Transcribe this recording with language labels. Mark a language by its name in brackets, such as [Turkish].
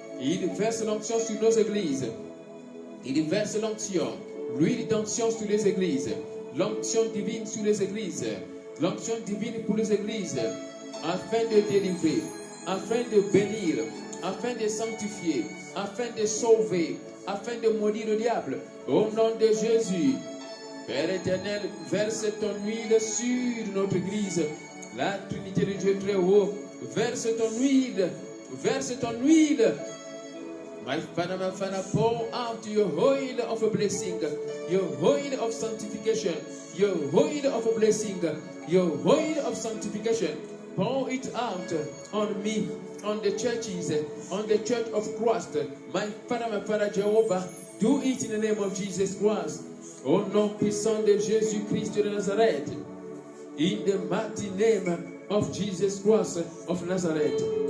[French] Il verse l'onction sur nos églises. Il verse l'onction, l'huile d'onction sur les églises, l'onction divine sur les églises, l'onction divine pour les églises, afin de délivrer, afin de bénir, afin de sanctifier, afin de sauver, afin de maudire le diable. Au nom de Jésus, Père éternel, verse ton huile sur notre église, la Trinité de Dieu très haut. Verse ton huile, verse ton huile. [English] My Father, pour out your oil of a blessing, your oil of sanctification, your oil of a blessing, your oil of sanctification. Pour it out on me, on the churches, on the church of Christ. My Father, Jehovah, do it in the name of Jesus Christ. [French] Au nom puissant de Jésus-Christ de Nazareth. [English] In the mighty name of Jesus Christ of Nazareth.